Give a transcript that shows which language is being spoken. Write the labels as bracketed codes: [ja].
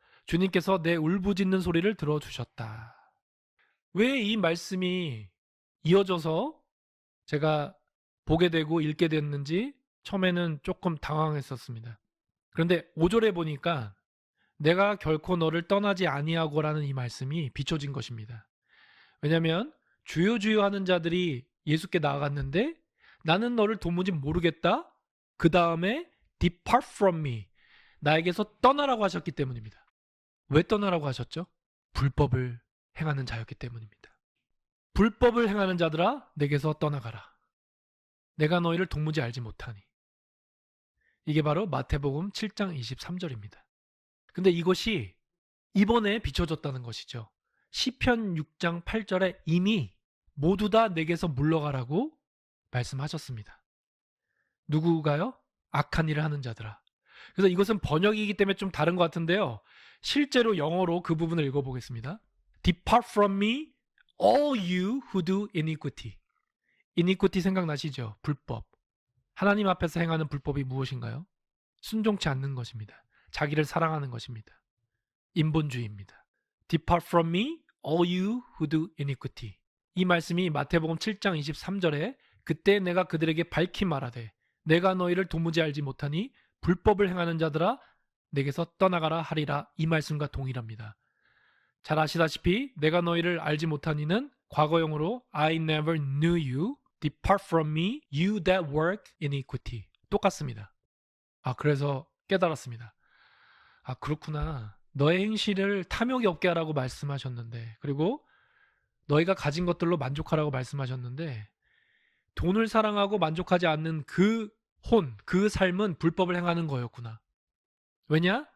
[ko] 주님께서 내 울부짖는 소리를 들어주셨다. 왜 이 말씀이 이어져서 제가 보게 되고 읽게 됐는지 처음에는 조금 당황했었습니다. 그런데 5절에 보니까 내가 결코 너를 떠나지 아니하고라는 이 말씀이 비춰진 것입니다. 왜냐하면 주여 주여 하는 자들이 예수께 나아갔는데 나는 너를 도무지 모르겠다. [en] 그 다음에 depart from me. [ko] 나에게서 떠나라고 하셨기 때문입니다. 왜 떠나라고 하셨죠? 불법을 행하는 자였기 때문입니다. 불법을 행하는 자들아 내게서 떠나가라. 내가 너희를 도무지 알지 못하니. 이게 바로 마태복음 7장 23절입니다. 근데 이것이 이번에 비춰졌다는 것이죠. 시편 6장 8절에 이미 모두 다 내게서 물러가라고 말씀하셨습니다. 누구가요? 악한 일을 하는 자들아. 그래서 이것은 번역이기 때문에 좀 다른 것 같은데요. 실제로 영어로 그 부분을 읽어보겠습니다. [en] Depart from me, all you who do iniquity. [ko] iniquity 생각나시죠? 불법. 하나님 앞에서 행하는 불법이 무엇인가요? 순종치 않는 것입니다. 자기를 사랑하는 것입니다. 인본주의입니다. [en] Depart from me, all you who do iniquity. [ko] 이 말씀이 마태복음 7장 23절에 그때 내가 그들에게 밝히 말하되 내가 너희를 도무지 알지 못하니 불법을 행하는 자들아 내게서 떠나가라 하리라. 이 말씀과 동일합니다. 잘 아시다시피 내가 너희를 알지 못하니는 과거형으로 [en] I never knew you. Depart from me, you that work iniquity. [ko] 똑같습니다. 그래서 깨달았습니다. 그렇구나. 너의 행실을 탐욕이 없게 하라고 말씀하셨는데, 그리고 너희가 가진 것들로 만족하라고 말씀하셨는데, 돈을 사랑하고 만족하지 않는 그 삶은 불법을 행하는 거였구나. 왜냐?